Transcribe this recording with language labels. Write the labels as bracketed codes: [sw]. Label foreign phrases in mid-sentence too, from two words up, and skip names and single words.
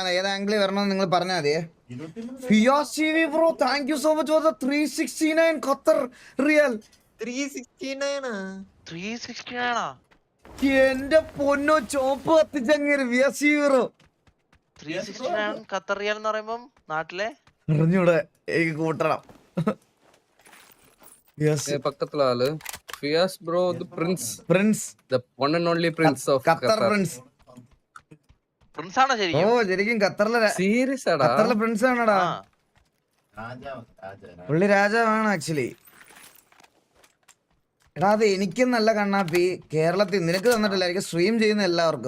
[ml] ഏത് ആംഗിളിൽ വരണമെന്ന് നിങ്ങൾ പറഞ്ഞാൽ മതിയേ. ഫിയാസിവി ബ്രോ [en] thank you so much for the 369 Qatar riyal. [ml] 369 എന്റെ പൊന്നോ ചോപ്പ് കത്തിച്ചങ്ങേര് ഫിയാസിവി ബ്രോ. 369 ഖത്തർ റിയാൽ എന്ന് പറയുമ്പം നാട്ടിലെ അറിഞ്ഞൂടെ, എനിക്ക് കൂട്ടണം. [ta] பக்கத்துல ஆளு [en] Fias bro, the prince, പ്രിൻസ് the one and only prince of ഖത്തർ Qatar. [ml] പ്രിൻസ്. പ്രിൻസ് ആണോ ഓ ശരിക്കും? ശരിക്കും Serious ആടാ. ഖത്തറിലെ പ്രിൻസ് ആണടാ. ആ പുള്ളി രാജാവാണ് ആക്ച്വലി. എടാ അത് എനിക്കും നല്ല കണ്ണാപ്പി കേരളത്തിൽ നിനക്ക് തന്നിട്ടില്ല, എനിക്ക് സ്ട്രീം ചെയ്യുന്ന എല്ലാവർക്കും.